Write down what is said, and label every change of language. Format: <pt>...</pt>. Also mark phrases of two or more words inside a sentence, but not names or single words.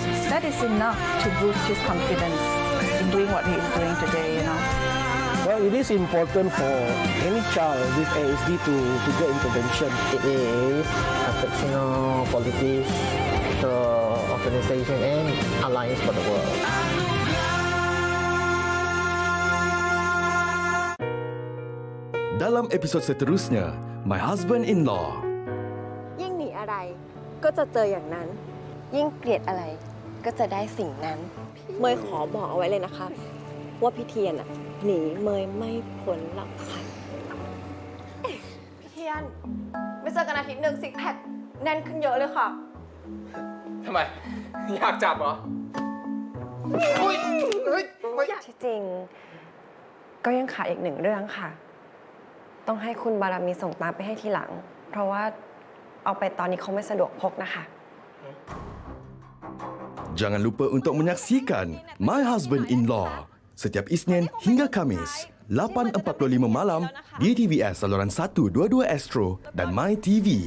<en>That is enough to boost his confidence in doing what he is doing today, Well, it is important for any child with ASD to get intervention. It is affectional politics, the organization, and alliance for the world.</en> <ms>Dalam episod seterusnya, My Husband-in-Law.</ms> <th>ยิ่งหนีอะไรก็จะเจออย่างนั้น ยิ่งเกลียดอะไรก็จะได้สิ่งนั้น เมยขอบอกเอาไว้เลยนะคะว่าพี่เทียนอะหนีเมยไม่พ้นหรอกค่ะ พี่เทียนไม่เจอกันอาทิตย์หนึ่งซิกแพคแน่นขึ้นเยอะเลยค่ะ ทำไม อยากจับเหรอ ที่จริงก็ยังขาดอีกหนึ่งเรื่องค่ะ ต้องให้คุณบารมีส่งตามไปให้ทีหลัง เพราะว่าเอาไปตอนนี้เขาไม่สะดวกพกนะคะ</th> <ms>Jangan lupa untuk menyaksikan My Husband-in-Law setiap Isnin hingga Khamis 8.45 malam di TVS saluran 122 Astro dan My TV.</ms>